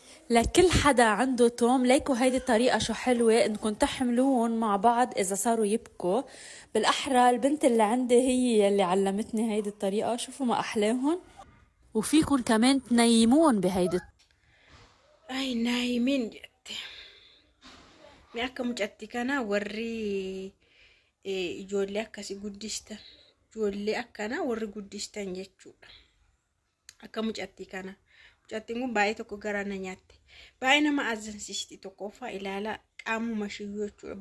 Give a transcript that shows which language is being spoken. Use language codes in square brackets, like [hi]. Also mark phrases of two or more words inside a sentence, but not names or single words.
[ar] لكل حدا عنده توم ليكوا هيدي الطريقة شو حلوة انكم تحملوهم مع بعض اذا صاروا يبكوا. بالاحرى البنت اللي عندي هي اللي علمتني هيدي الطريقة، شوفوا ما احلاهم. وفيكن كمان تنيمون بهيدي. [om] Ay naayimin jette. Mi akka mucatti kana warri ijoollee akkasii guddistan. Ijoollee akkana warri guddistan jechuudha. Akka mucatti kana. Mucattiin kun baay'ee tokko garaana nyaatte. Baay'ee nama azansisiisti tokkoffaa ilaala qaamuma shiyyoo jechuudha.